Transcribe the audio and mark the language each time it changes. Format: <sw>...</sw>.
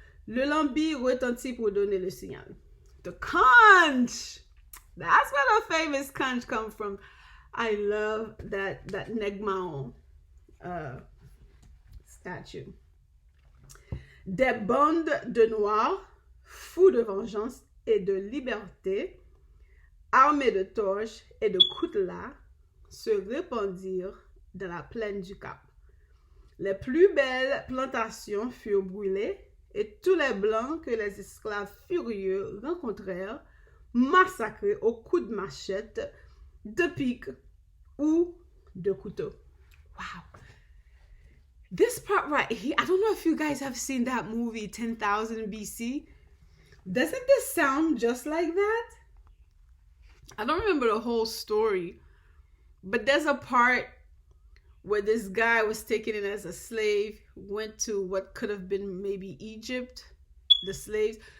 <fr>Le lambi retentit pour donner le signal.</fr> <en>The conch! That's where the famous conch comes from. I love that Negmaon statue.</en> <fr>Des bandes de noirs, fous de vengeance et de liberté, armés de torches et de coutelas, se répandirent dans la plaine du Cap. Les plus belles plantations furent brûlées et tous les blancs que les esclaves furieux rencontrèrent massacrés au coups de machette, de pique ou de couteau.</fr> <en>Wow. This part right here, I don't know if you guys have seen that movie 10,000 BC. Doesn't this sound just like that? I don't remember the whole story, but there's a part where this guy was taken in as a slave, went to what could have been maybe Egypt, the slaves.</en>